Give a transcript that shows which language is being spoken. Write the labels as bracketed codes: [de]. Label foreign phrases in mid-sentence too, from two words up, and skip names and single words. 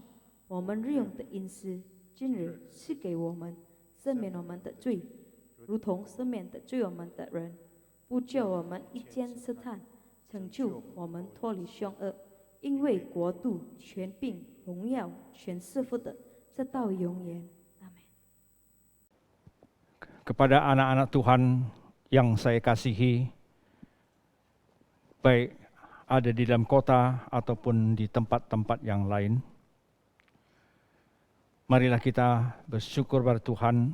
[zh] 我们日用的饮食，今日赐给我们，赦免我们的罪，如同赦免的罪我们的人，不叫我们一见试探，成就我们脱离凶恶。因为国度、权柄、荣耀，全是父的，直到永远。阿门。 [id] Kepada anak-anak Tuhan yang saya kasihi, baik ada di dalam kota ataupun di tempat-tempat yang lain, marilah kita bersyukur pada Tuhan.